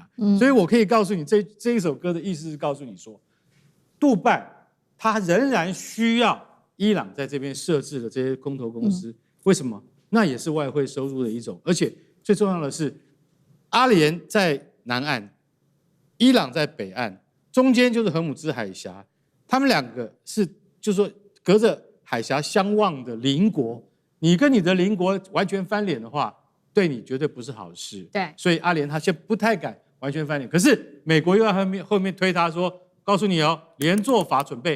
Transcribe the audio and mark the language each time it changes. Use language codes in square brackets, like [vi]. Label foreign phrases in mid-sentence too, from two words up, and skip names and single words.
[zh] 所以我可以告訴你，這一首歌的意思是告訴你說，杜拜它仍然需要伊朗在這邊設置的這些空投公司。為什麼？那也是外匯收入的一種。而且最重要的是，阿聯在南岸，伊朗在北岸，中間就是荷姆茲海峽。他們兩個是，就是說隔着海峽相望的鄰國。你跟你的鄰國完全翻臉的話，對你絕對不是好事。對，所以阿聯他現在不太敢完全翻臉。可是美國又要後面推他說，告訴你哦，連坐法準備。